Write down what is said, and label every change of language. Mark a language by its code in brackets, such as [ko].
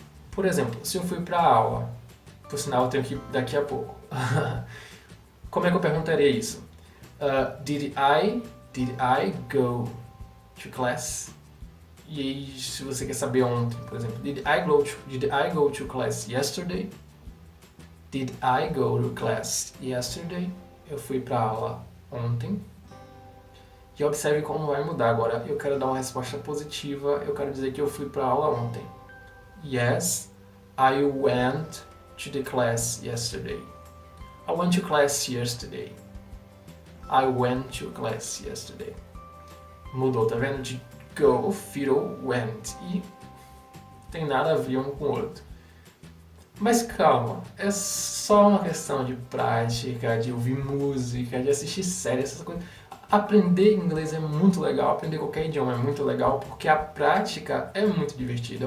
[pt] Por exemplo, se eu fui para a aula, por sinal eu tenho que ir daqui a pouco. Como é que eu perguntaria isso? [en] Did I go to class? [pt] E aí, se você quer saber ontem, por exemplo, [en] did I go to class yesterday? Did I go to class yesterday? [pt] Eu fui para a aula ontem. E observe como vai mudar agora. Eu quero dar uma resposta positiva. Eu quero dizer que eu fui para a aula ontem. [en] Yes, I went to the class yesterday. I went to class yesterday. I went to class yesterday. [pt] Mudou, tá vendo? De go virou went. E tem nada a ver um com o outro. Mas calma, é só uma questão de prática, de ouvir música, de assistir séries, essas coisas. Aprender inglês é muito legal, aprender qualquer idioma é muito legal, porque a prática é muito divertida.